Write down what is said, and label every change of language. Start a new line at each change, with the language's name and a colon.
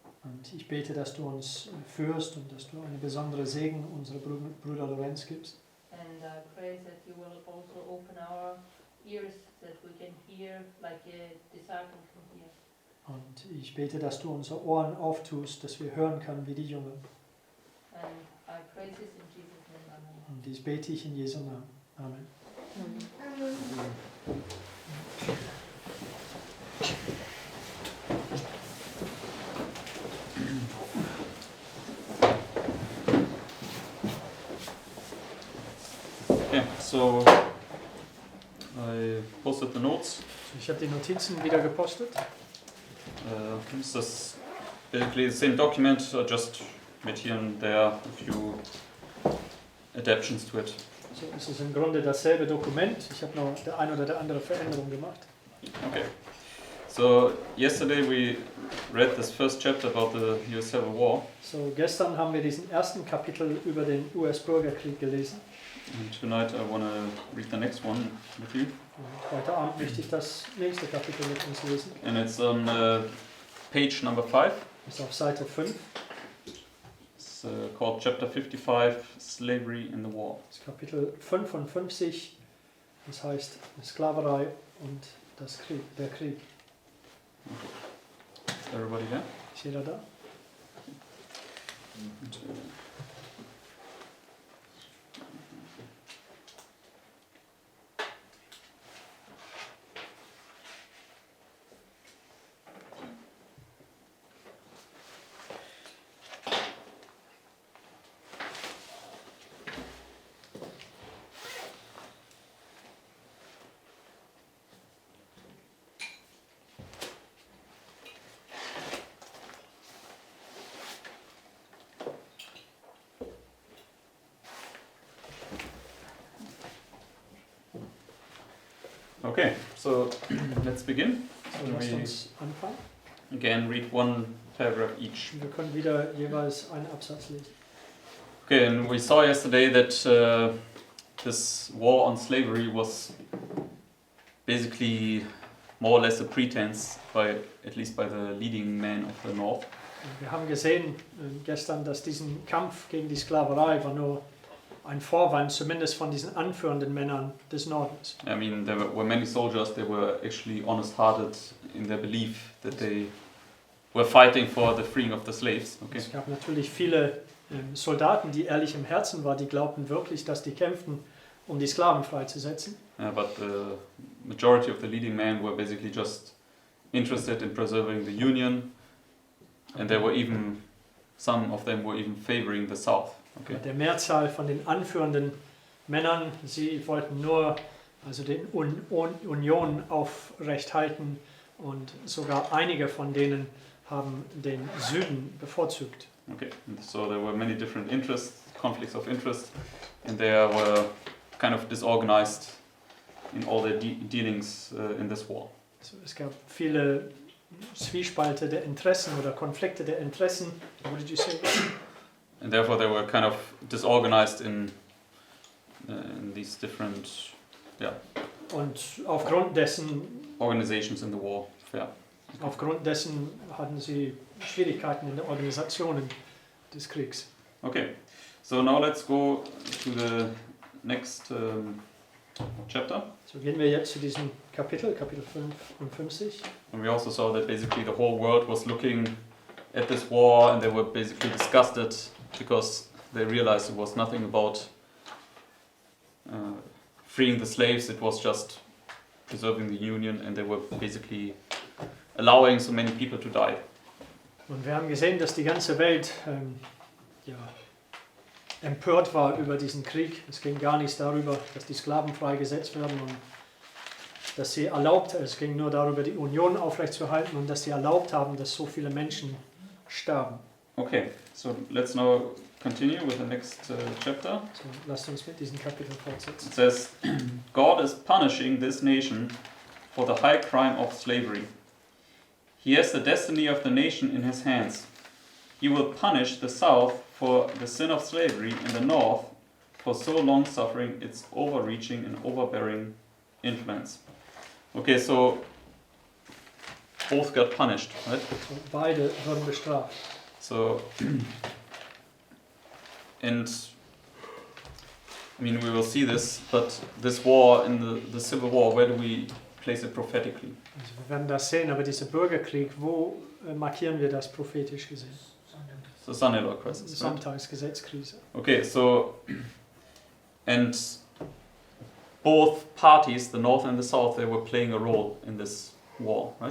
German: Und ich bete, dass du uns führst und dass du eine besondere Segen unserem Bruder Lorenz gibst.
English: And I pray that you will also open our ears that we can hear like a disciple can hear.
German: Und ich bete, dass du unsere Ohren auftust, dass wir hören können wie die Jungen.
English: And I pray this in Jesus' name. Amen.
German: Und dies bete ich in Jesu Namen. Amen.
English: Okay, so I posted the notes.
German: Ich habe die Notizen wieder gepostet.
English: This is basically the same document, just made here and there a few adaptations to it.
German: So ist es im Grunde dasselbe Dokument. Ich habe noch der ein oder der andere Veränderung gemacht.
English: Okay. So yesterday we read this first chapter about the US Civil War.
German: So gestern haben wir diesen ersten Kapitel über den US-Bürgerkrieg gelesen.
English: And tonight I want to read the next one with you.
German: Und heute Abend möchte ich das nächste Kapitel mit uns lesen.
English: And it's on page number 5.
German: Das ist auf Seite 5.
English: It's called Chapter 55, Slavery in the War.
German: Das Kapitel 55, das heißt Sklaverei und der Krieg.
English: Is everybody there?
German: Ist jeder da?
English: Okay, so let's begin.
German: So, lasst uns anfangen.
English: Again, read one paragraph each.
German: Wir können wieder jeweils einen Absatz lesen.
English: Okay, and we saw yesterday that this war on slavery was basically more or less a pretense, at least by the leading men of the North.
German: Wir haben gesehen gestern, dass diesen Kampf gegen die Sklaverei war nur ein Vorwand, zumindest von diesen anführenden Männern des Nordens.
English: I mean, there were many soldiers, they were actually honest-hearted in their belief that they were fighting for the freeing of the slaves. Okay.
German: Es gab natürlich viele Soldaten, die ehrlich im Herzen waren, die glaubten wirklich, dass die kämpften, um die Sklaven freizusetzen.
English: But the majority of the leading men were basically just interested in preserving the Union, and some of them were even favoring the South. Okay.
German: Der Mehrzahl von den anführenden Männern, sie wollten nur den Union aufrecht halten, und sogar einige von denen haben den Süden bevorzugt.
English: Okay, and so there were many different conflicts of interest, and they were kind of disorganized in all their dealings in this war.
German: Also es gab viele Zwiespalte der Interessen oder Konflikte der Interessen.
English: What did you say? And therefore they were kind of disorganized in these different
German: Und aufgrund dessen
English: organizations in the war. Yeah.
German: Aufgrund dessen hatten sie Schwierigkeiten in den Organisationen des Kriegs.
English: Okay, so now let's go to the next chapter.
German: So gehen wir jetzt zu diesem Kapitel 55.
English: And we also saw that basically the whole world was looking at this war, and they were basically disgusted because they realized it was nothing about freeing the slaves, it was just preserving the Union, and they were basically allowing so many people to die.
German: Und wir haben gesehen, dass die ganze Welt empört war über diesen Krieg. Es ging gar nichts darüber, dass die Sklaven freigesetzt werden und dass sie es ging nur darüber, die Union aufrechtzuerhalten und dass sie erlaubt haben, dass so viele Menschen sterben.
English: Okay, so let's now continue with the next chapter.
German: So, lasst uns mit diesem Kapitel fortsetzen.
English: It says, God is punishing this nation for the high crime of slavery. He has the destiny of the nation in his hands. He will punish the South for the sin of slavery and the North for so long suffering its overreaching and overbearing influence. Okay, so both got punished, right?
German: So, beide wurden bestraft.
English: So, and I mean, we will see this, but this war in the Civil War, where do we place it prophetically?
German: Also wir werden das sehen, aber dieser Bürgerkrieg, wo markieren wir das prophetisch gesehen?
English: The Son-in-law crisis, right?
German: Sonntagsgesetzkrise.
English: Okay, so, and both parties, the North and the South, they were playing a role in this war, right?